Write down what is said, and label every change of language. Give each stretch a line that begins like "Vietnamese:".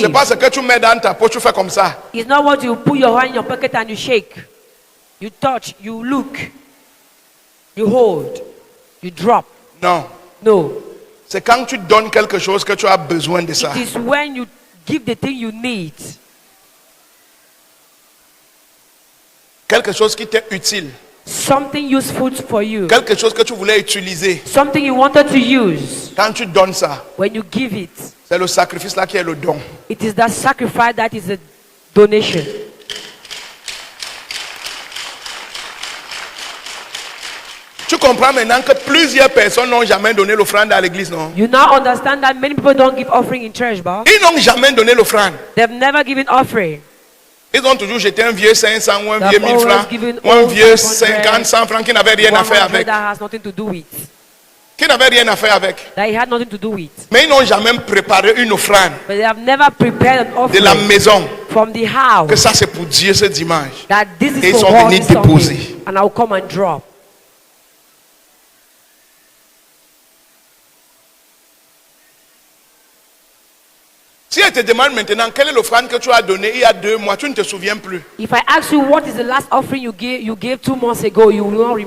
French: C'est pas ce que tu mets dans ta poche, tu fais comme ça.
English: It's not what you put your hand in your pocket and you shake. You touch, you look, you hold, you drop.
French: Non.
English: No.
French: C'est quand tu donnes quelque chose que tu as besoin de ça.
English: It is when you give the thing you need.
French: Quelque chose qui t'est utile.
English: Something useful for you.
French: Quelque chose que tu voulais utiliser.
English: Something you wanted to use.
French: Quand tu donnes ça,
English: when you give it,
French: c'est le sacrifice là qui est le don.
English: It is that sacrifice that is a donation.
French: Tu comprends maintenant que plusieurs personnes n'ont jamais donné l'offrande à l'église, non?
English: You now understand that many people don't give offering in church, but
French: ils n'ont jamais donné l'offrande.
English: They've never given offering.
French: Ils ont toujours jeté un vieux 500 ou un vieux 1000 francs, ou un vieux 50, 100 francs qui n'avait rien à faire avec.
English: That has nothing to do with.
French: Qui n'avait rien à faire avec.
English: That it had nothing to do with.
French: Mais ils n'ont jamais préparé une offrande.
English: But they have never prepared an offering
French: de la maison.
English: From the house.
French: Que ça c'est pour Dieu ce dimanche.
English: That this is
French: et ils
English: for
French: sont
English: God
French: venus déposer.
English: And I'll come and drop.
French: Si elle te demande maintenant quelle est l'offrande que tu as donnée il y a 2 mois, tu ne te souviens plus.
English: If I ask you what is the last offering you gave 2 months ago, you will not remember.